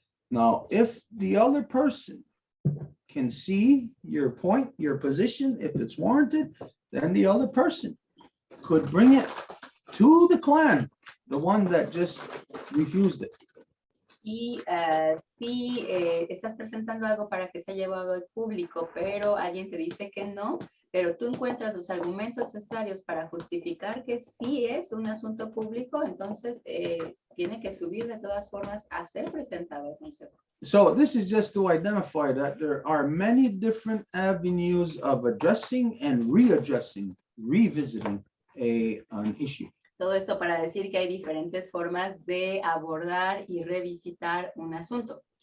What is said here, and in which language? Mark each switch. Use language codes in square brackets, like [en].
[en] Now, if the other person can see your point, your position, if it's warranted, then the other person could bring it to the clan, the one that just refused it. [es] y si estás presentando algo para que sea llevado al público, pero alguien te dice que no, pero tú encuentras los argumentos necesarios para justificar que sí es un asunto público, entonces tiene que subir de todas formas a ser presentado al consejo. [en] So this is just to identify that there are many different avenues of addressing and readdressing, revisiting an issue. [es] Todo esto para decir que hay diferentes formas de abordar y revisitar un asunto.